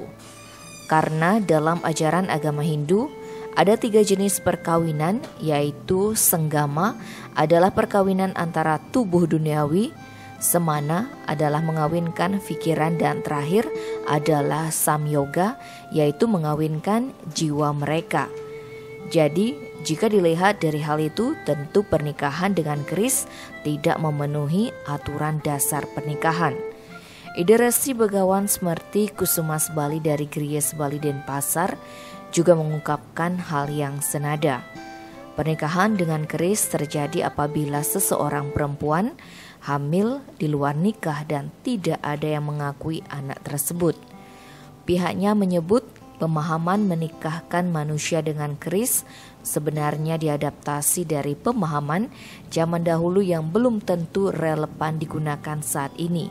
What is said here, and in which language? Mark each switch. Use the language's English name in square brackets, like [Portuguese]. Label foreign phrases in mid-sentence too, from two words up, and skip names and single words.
[Indonesian] Karena dalam ajaran agama Hindu, ada 3 jenis perkawinan, yaitu senggama adalah perkawinan antara tubuh duniawi, semana adalah mengawinkan pikiran, dan terakhir adalah samyoga, yaitu mengawinkan jiwa mereka. Jadi, jika dilihat dari hal itu, tentu pernikahan dengan keris tidak memenuhi aturan dasar pernikahan. Ide Resi Begawan Smerti Kusumas Bali dari Griya Bali Denpasar juga mengungkapkan hal yang senada. Pernikahan dengan keris terjadi apabila seseorang perempuan hamil di luar nikah dan tidak ada yang mengakui anak tersebut. Pihaknya menyebut pemahaman menikahkan manusia dengan keris sebenarnya diadaptasi dari pemahaman zaman dahulu yang belum tentu relevan digunakan saat ini.